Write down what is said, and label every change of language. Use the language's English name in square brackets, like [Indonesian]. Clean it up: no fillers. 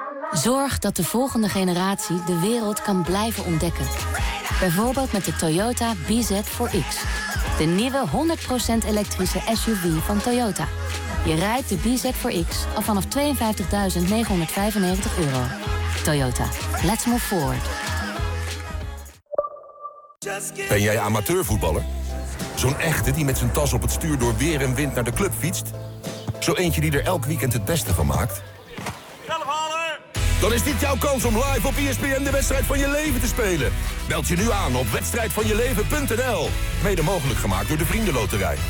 [Dutch] Zorg dat de volgende generatie de wereld kan blijven ontdekken. Bijvoorbeeld met de Toyota BZ4X. De nieuwe 100% elektrische SUV van Toyota. Je rijdt de BZ4X al vanaf €52.995. [English] Toyota, let's move forward. [Dutch] Ben jij amateurvoetballer? Zo'n echte die met zijn tas op het stuur door weer en wind naar de club fietst? Zo eentje die er elk weekend het beste van maakt? Dan is dit jouw kans om live op ESPN de wedstrijd van je leven te spelen. Meld je nu aan op wedstrijdvanjeleven.nl. Mede mogelijk gemaakt door de VriendenLoterij.